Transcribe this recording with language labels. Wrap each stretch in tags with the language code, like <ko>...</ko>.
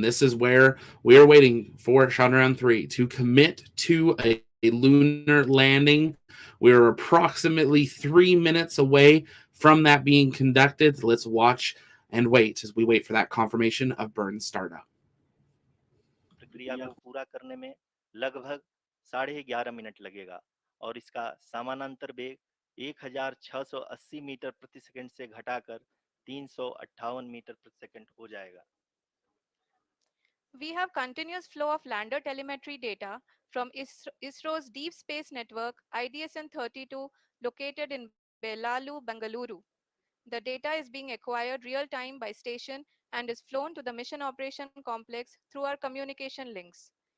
<en>This is where we are waiting for Chandrayaan 3 to commit to a lunar landing. We're approximately 3 minutes away from that being conducted. Let's watch and wait as we wait for that confirmation of burn startup.</en> <hi>प्रक्रिया को पूरा करने में लगभग 11.5 minute लगेगा और इसका समानांतर वेग 1680 मीटर प्रति सेकंड से घटाकर 358 मीटर प्रति सेकंड हो जाएगा.</hi> <en>We have continuous flow of lander telemetry data from ISRO's Deep Space Network IDSN-32 located in Belalu, Bengaluru. The data is being acquired real-time by station and is flown to the Mission Operation Complex through our communication links.</en>